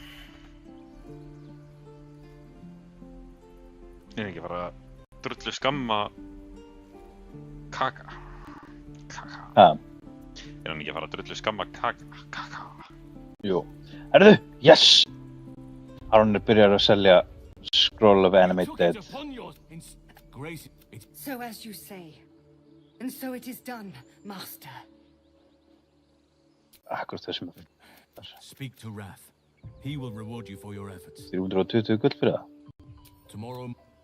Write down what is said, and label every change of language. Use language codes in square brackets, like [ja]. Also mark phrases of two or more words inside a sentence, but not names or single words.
[is] Ég er ekki bara að drullu skamma Kaka. Kaka. Ha? Er hann ekki að fara að drullu skamma Kaka? Kaka. Jú. Herðu, yes! Aron er byrjar að selja Scroll of Animate Dead. [en] So as you say, and so it is done, Master. [is] Akkurat þessum. [en] Speak to Wrath. He will reward you for your efforts. [is] 320 gull fyrir það. [en] Tomorrow...